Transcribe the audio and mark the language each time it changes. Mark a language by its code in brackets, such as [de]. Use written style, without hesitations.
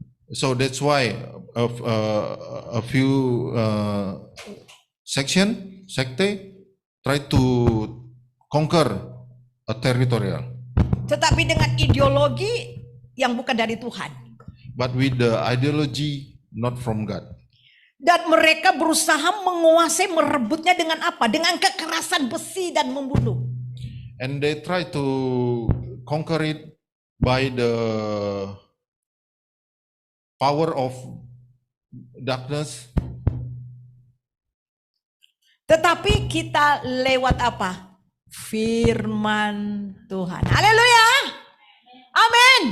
[en] So that's why a few sekte try to conquer a territorial. [id] Tetapi dengan ideologi yang bukan dari Tuhan. [en] But with the ideology not from God. [id] Dan mereka berusaha menguasai, merebutnya dengan apa? Dengan kekerasan besi dan membunuh. [en] And they try to conquer it by the power of darkness [id] Tetapi kita lewat apa? Firman Tuhan. Haleluya. Amin.